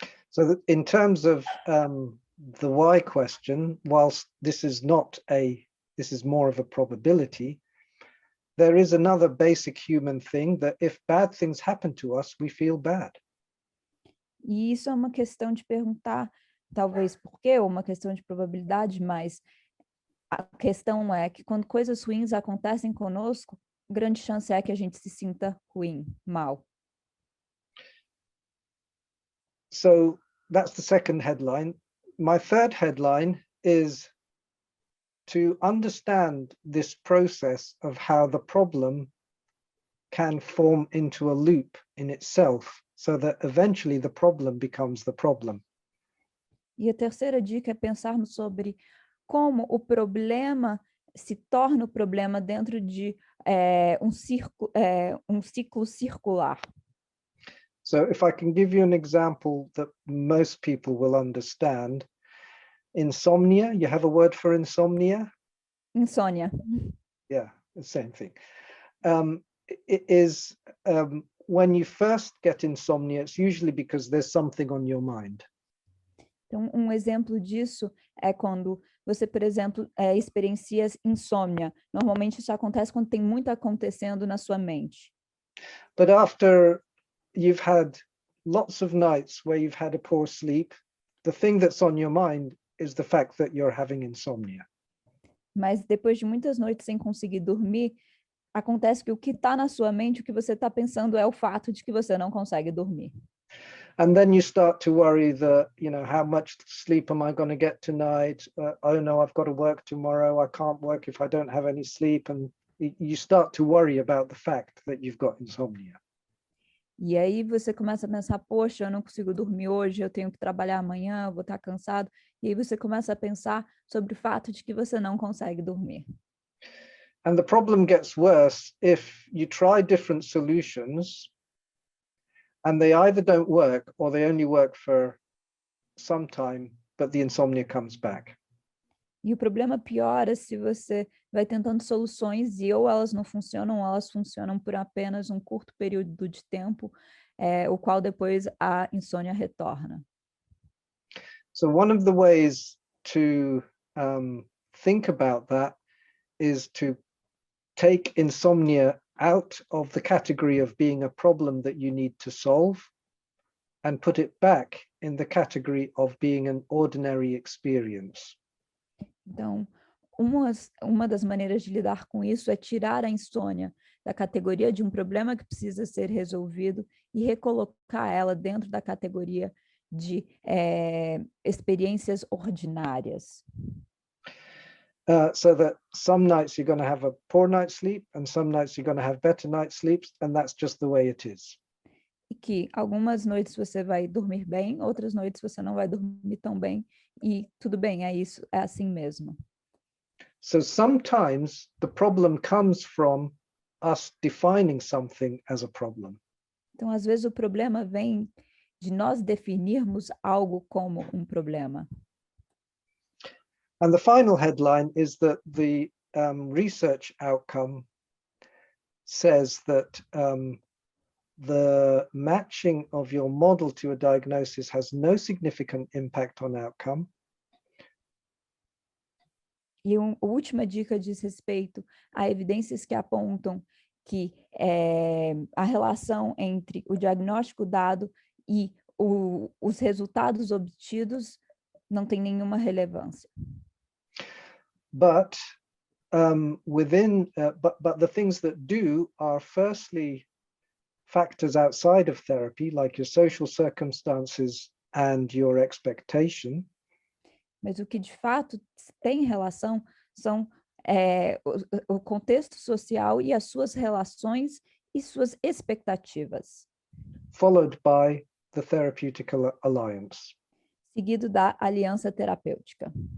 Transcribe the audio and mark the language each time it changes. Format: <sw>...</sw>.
<en>So in terms of the why question, whilst this is more of a probability, there is another basic human thing that if bad things happen to us, we feel bad.</en> <pt>E isso é uma questão de perguntar, talvez por quê, ou uma questão de probabilidade, mas a questão é que quando coisas ruins acontecem conosco, grande chance é que a gente se sinta ruim, mal.</pt> <en>So that's the second headline. My third headline is to understand this process of how the problem can form into a loop in itself, so that eventually the problem becomes the problem.</en> <pt>E a terceira dica é pensarmos sobre como o problema se torna o problema dentro de um ciclo circular.</pt> <en>So if I can give you an example that most people will understand, insomnia, you have a word for insomnia?</en> <pt>Insônia.</pt> <en>Yeah, the same thing. It is when you first get insomnia, it's usually because there's something on your mind.</en> <pt>Então, um exemplo disso é quando você, por exemplo, experiencia insônia. Normalmente isso acontece quando tem muito acontecendo na sua mente.</pt> <en>But after you've had lots of nights where you've had a poor sleep, the thing that's on your mind is the fact that you're having insomnia.</en> <pt>Mas depois de muitas noites sem conseguir dormir, acontece que o que está na sua mente, o que você está pensando é o fato de que você não consegue dormir.</pt> <en>And then you start to worry that, you know, how much sleep am I going to get tonight? Oh no, I've got to work tomorrow. I can't work if I don't have any sleep. And you start to worry about the fact that you've got insomnia.</en> <pt>E aí você começa a pensar, poxa, eu não consigo dormir hoje, eu tenho que trabalhar amanhã, eu vou estar cansado. E aí você começa a pensar sobre o fato de que você não consegue dormir.</pt> <en>And the problem gets worse if you try different solutions and they either don't work or they only work for some time, but the insomnia comes back.</en> <pt>E o problema piora se você vai tentando soluções e ou elas não funcionam, ou elas funcionam por apenas um curto período de tempo, o qual depois a insônia retorna.</pt> <en>So one of the ways to think about that is to take insomnia out of the category of being a problem that you need to solve and put it back in the category of being an ordinary experience.</en> <pt>Então, uma das maneiras de lidar com isso é tirar a insônia da categoria de um problema que precisa ser resolvido e recolocar ela dentro da categoria de experiências ordinárias.</pt> <en>So that some nights you're going to have a poor night's sleep and some nights you're going to have better night's sleeps, and that's just the way it is.</en> <pt>E que algumas noites você vai dormir bem, outras noites você não vai dormir tão bem, e tudo bem, é isso, é assim mesmo.</pt> <en>So sometimes the problem comes from us defining something as a problem.</en> <pt>Então, às vezes o problema vem de nós definirmos algo como um problema.</pt> <en>And the final headline is that the research outcome says that the matching of your model to a diagnosis has no significant impact on outcome.</en> <pt>E a última dica diz respeito a evidências que apontam que a relação entre o diagnóstico dado e os resultados obtidos não tem nenhuma relevância.</pt> <en>But but the things that do are firstly factors outside of therapy, like your social circumstances and your expectation.</en> <pt>Mas o que de fato tem relação são o contexto social e as suas relações e suas expectativas.</pt> <en>Followed by the therapeutic alliance.</en> <pt>Seguido da aliança terapêutica.</pt>